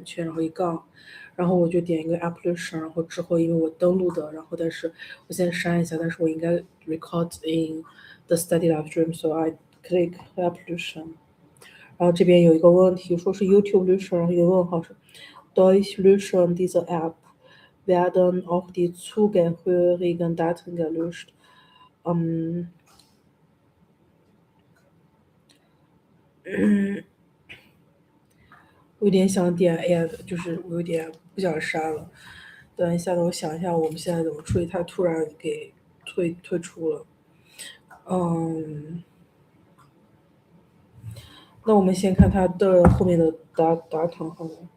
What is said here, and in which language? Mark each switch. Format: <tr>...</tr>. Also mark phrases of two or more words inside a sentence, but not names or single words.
<zh>圈，然后一杠，然后我就点一个 application， 然后之后因为我登录的，然后但是我现在删一下，但是我应该</zh> <en>record in the study Livestream， so I click application，</en> <zh>然后这边有一个问题，说是 YouTube löschen， 然后一个问号是</zh> <de>Durch Löschen dieser App werden auch die zugehörigen Daten gelöscht。</de> <zh>我有点想点 add， 就是我有点不想删了。等一下，等我想一下，我们现在怎么处理？它突然给退出了。那我们先看它的后面的data好了。</zh>